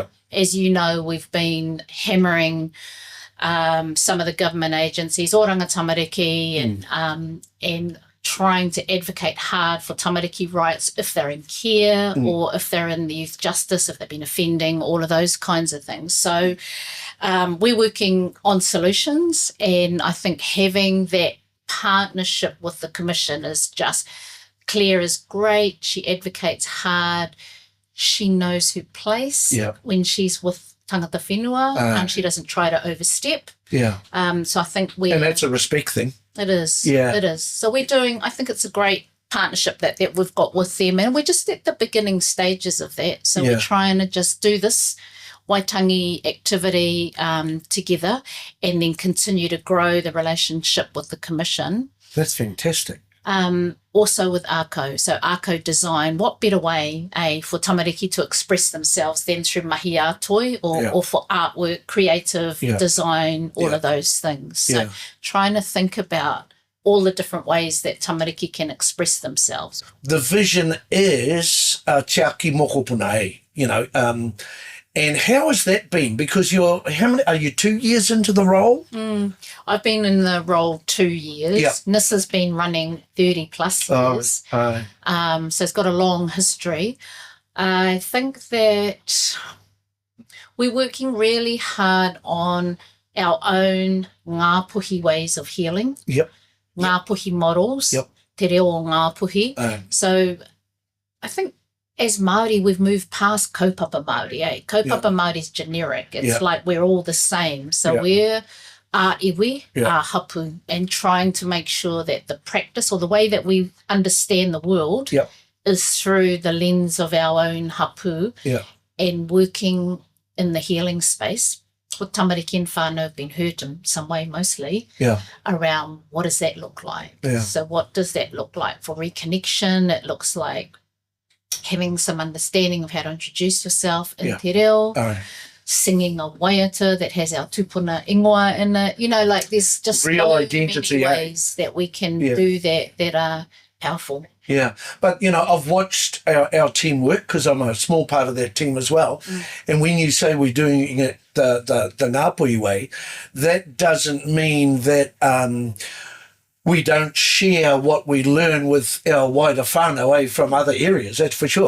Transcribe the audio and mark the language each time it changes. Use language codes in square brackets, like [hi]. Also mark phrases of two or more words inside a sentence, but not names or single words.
[en] As you know, we've been hammering some of the government agencies, Oranga Tamariki, and trying to advocate hard for tamariki rights if they're in care or if they're in the youth justice, if they've been offending, all of those kinds of things. So we're working on solutions, and I think having that partnership with the Commission is just, Claire is great. She advocates hard. She knows her place when she's with [mi] tangata whenua. [en] She doesn't try to overstep. Yeah. So I think and that's a respect thing. It is. Yeah. It is. So we're doing, I think it's a great partnership that we've got with them, and we're just at the beginning stages of that. So we're trying to just do this Waitangi activity together, and then continue to grow the relationship with the Commission. That's fantastic. Also with ARCO. So ARCO design, what better way for tamariki to express themselves than through [mi] mahi ātoi [en] or for artwork, creative design, all of those things. So trying to think about all the different ways that tamariki can express themselves. The vision is [mi] te aki mokopuna- [en] led, you know, and how has that been? Because are you 2 years into the role? I've been in the role 2 years. Yep. Nissa's been running 30 plus years. So it's got a long history. I think that we're working really hard on our own Ngāpuhi ways of healing. Yep. Ngāpuhi models. Yep. [mi] Te reo o Ngāpuhi. [en] So I think as Māori, we've moved past [mi] kaupapa Māori, Kaupapa Māori [en] is generic. It's like we're all the same. So we're our iwi, our hapu, and trying to make sure that the practice or the way that we understand the world is through the lens of our own hapu and working in the healing space. With tamariki and whānau have been hurt in some way mostly around what does that look like. So what does that look like for reconnection? It looks like having some understanding of how to introduce yourself in [mi] te reo, [en] singing a waiata that has our [mi] tupuna ingoa [en] in it. You know, like there's just real identity, many ways that we can do that are powerful. Yeah, but, you know, I've watched our team work because I'm a small part of that team as well. And when you say we're doing it the Ngāpuhi way, that doesn't mean that we don't share what we learn with our wider whānau from other areas, that's for sure.